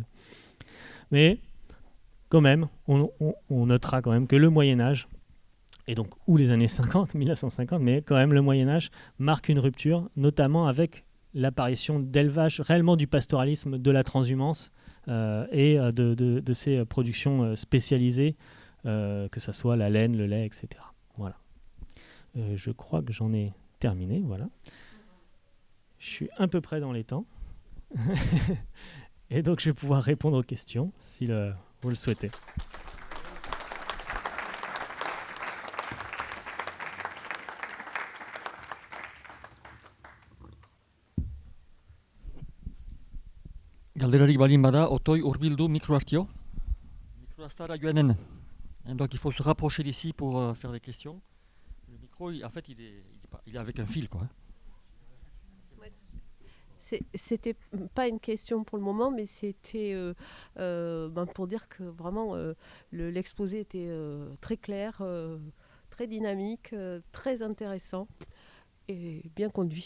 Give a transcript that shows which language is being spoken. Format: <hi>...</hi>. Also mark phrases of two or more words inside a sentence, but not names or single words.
<fr>Mais quand même, on notera quand même que le Moyen-Âge, et donc ou les années 50, 1950, mais quand même le Moyen-Âge marque une rupture, notamment avec l'apparition d'élevage, réellement du pastoralisme, de la transhumance et de ces productions spécialisées, que ce soit la laine, le lait, etc. Voilà. Je crois que j'en ai terminé, voilà. Je suis à peu près dans les temps. Et donc je vais pouvoir répondre aux questions, si vous le souhaitez.</fr> <eu>Galderarik balin bada, otoi hurbildu mikro hartio. Mikro astara joanen.</eu> <fr>Donc il faut se rapprocher d'ici pour faire des questions. Le micro, en fait, il est avec un fil, quoi. C'était pas une question pour le moment, mais c'était pour dire que vraiment l'exposé était très clair, très dynamique, très intéressant et bien conduit.</fr>